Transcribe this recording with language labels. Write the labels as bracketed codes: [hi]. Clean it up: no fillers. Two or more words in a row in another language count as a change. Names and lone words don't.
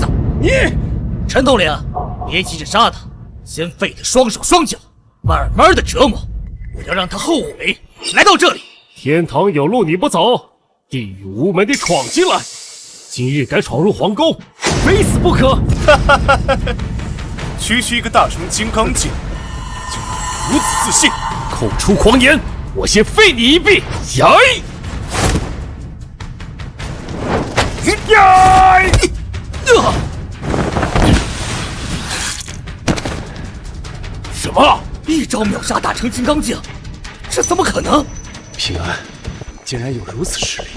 [zh] 你，陳統領，別急着殺他，先廢他雙手雙腳，慢慢的折磨，我要讓他後悔來到這裡。天堂有路你不走，地獄無門你闖進來，今日敢闖入皇宮，非死不可！區區一個大成金剛境，就如此自信，口出狂言！我先廢你一臂！什么？一招秒杀大成金刚境，這怎麼可能？平安，竟然有如此實力！